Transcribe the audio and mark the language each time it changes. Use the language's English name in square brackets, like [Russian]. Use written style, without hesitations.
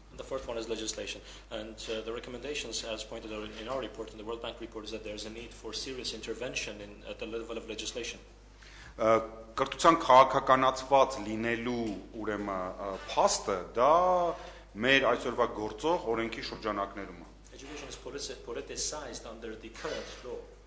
[English] The fourth one is legislation. And the recommendations, as pointed out in our report, in the World Bank report, is that there's a need for serious intervention at the level of legislation. [Armenian] Կրթության քաղաքականացված լինելու ուրեմն փաստը դա մեր այսօրվա գործող օրենքի շրջանակներում է։ [English] Education is politicized under the current law.